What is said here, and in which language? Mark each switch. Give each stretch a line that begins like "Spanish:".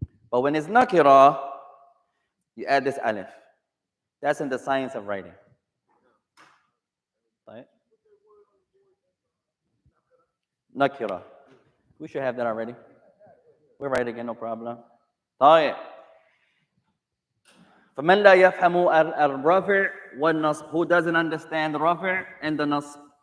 English: But when it's nakira, you add this alif. That's in the science of writing. Right? Nakira. We should have that already. We're right again, no problem.
Arabic: طيب. فمن لا يفهم الرفع والنصب.
English: Who doesn't understand the رفع and the نصب?